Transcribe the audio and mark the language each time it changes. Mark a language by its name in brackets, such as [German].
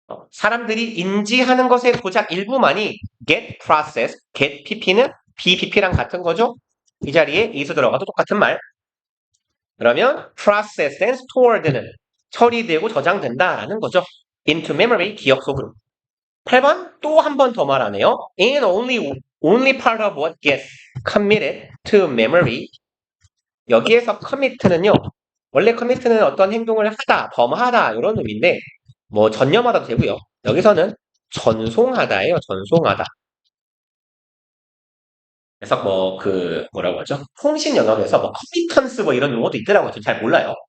[Korean] 사람들이 인지하는 것의 고작 일부만이 get process, get pp는 bpp랑 같은 거죠. 이 자리에 is 들어가도 똑같은 말. 그러면 process and stored 는 처리되고 저장된다라는 거죠. into memory, 기억 속으로. 8번 또 한 번 더 말하네요. [English] And only part of what gets committed to memory. [Korean] 여기에서 commit는요. 원래 commit는 어떤 행동을 하다, 범하다 이런 의미인데 뭐 전념하다도 되고요. 여기서는 전송하다예요. 전송하다. 그래서 뭐 그 뭐라고 하죠? 통신 영역에서 뭐 커미턴스 뭐 이런 용어도 있더라고요. 잘 몰라요.